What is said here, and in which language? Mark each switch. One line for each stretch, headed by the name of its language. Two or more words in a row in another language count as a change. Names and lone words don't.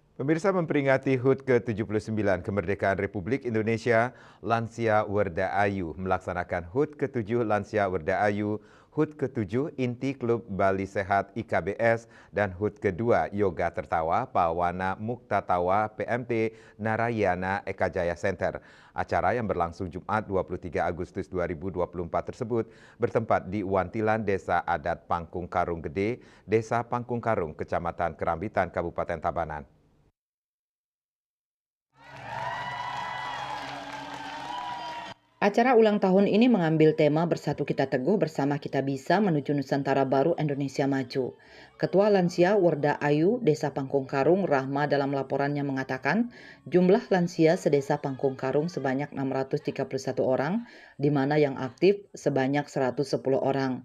Indonesian: Pemirsa, memperingati HUT ke-79 Kemerdekaan Republik Indonesia, Lansia Werda Ayu melaksanakan HUT ke-7 Lansia Werda Ayu, HUT ke-7 Inti Klub Bali Sehat IKBS, dan HUT ke-2 Yoga Tertawa Pawana Muktatawa PMT Narayana Eka Jaya Center. Acara yang berlangsung Jumat 23 Agustus 2024 tersebut bertempat di Wantilan Desa Adat Pangkung Karung Gede, Desa Pangkung Karung, Kecamatan Kerambitan, Kabupaten Tabanan. Acara ulang tahun ini mengambil tema Bersatu Kita Teguh Bersama Kita Bisa Menuju Nusantara Baru Indonesia Maju. Ketua Lansia Werda Ayu, Desa Pangkung Karung, Rahma dalam laporannya mengatakan, jumlah lansia sedesa Pangkung Karung sebanyak 631 orang, di mana yang aktif sebanyak 110 orang.